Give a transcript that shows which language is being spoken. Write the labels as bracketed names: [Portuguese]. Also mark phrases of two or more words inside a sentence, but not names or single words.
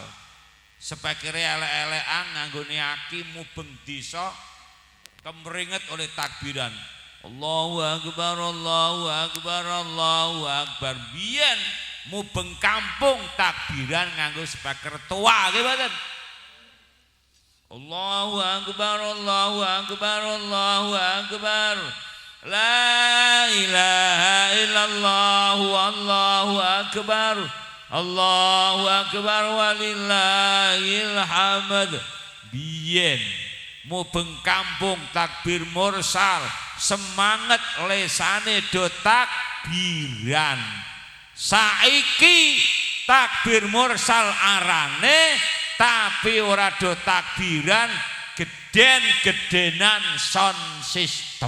[Javanese] Sepekire elek-elekan nganggone aki mubeng desa kemringet oleh takbiran. [Arabic] الله أكبر، الله أكبر، الله أكبر. [Javanese] Biyen mubeng kampung takbiran nganggo speaker tua nggih mboten. [Arabic] الله أكبر، الله أكبر، الله أكبر. لا إله إلا الله، الله أكبر. الله أكبر ولله الحمد. [Javanese] Biyen mubeng kampung [Arabic] تكبير مرسل, [Javanese] semangat lesane do takbiran. Saiki [Arabic] تكبير مرسل [Javanese] arane, tapi ora do takbiran, geden-gedenan [English] sound system.